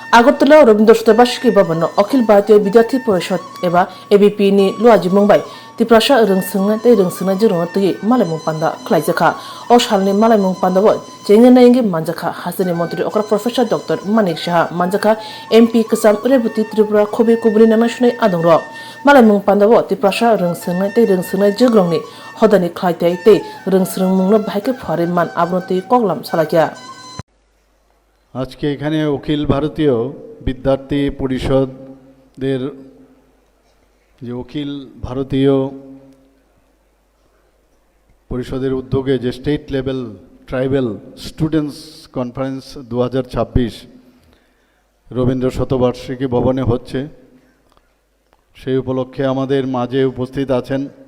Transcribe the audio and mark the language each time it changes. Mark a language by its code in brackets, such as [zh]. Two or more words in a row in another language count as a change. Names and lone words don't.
[trp] আগরতলা রবীন্দ্র শতবার্ষিকী ভবন অখিল ভারতীয় বিদ্যার্থী পরিষদ এবা এবিপি नि लुआजि मुंबाई तिप्रासा रोंसोंनाय तै रोंसोंनाय जिरंग तै मालायमुं पान्दा खलायजाखा अ सालनि मालायमुं पान्दाबो जेंगेनायंगे मानजाखा हाजोनि मन्त्रि अक्रा प्रोफेसर डॉक्टर मानिक साहा मानजाखा एमपी कसाम रेबुति त्रिपुरा खबि कुबुलि नामा सुनाय आदंर मालायमुं पान्दाबो तिप्रासा रोंसोंनाय तै रोंसोंनाय जिरंगनि हदानि खलायथाय तै रोंसोंमुंनो बाहायके फारि मान आब्रति कगलाम सालाकिया [bn] আজকে এখানে অখিল ভারতীয় বিদ্যার্থী পরিষদের যে অখিল ভারতীয় পরিষদের উদ্যোগে যে স্টেট লেভেল ট্রাইবাল স্টুডেন্টস কনফারেন্স 2026 রবীন্দ্র শতবার্ষিকী ভবনে হচ্ছে, সেই উপলক্ষে আমাদের মাঝে উপস্থিত আছেন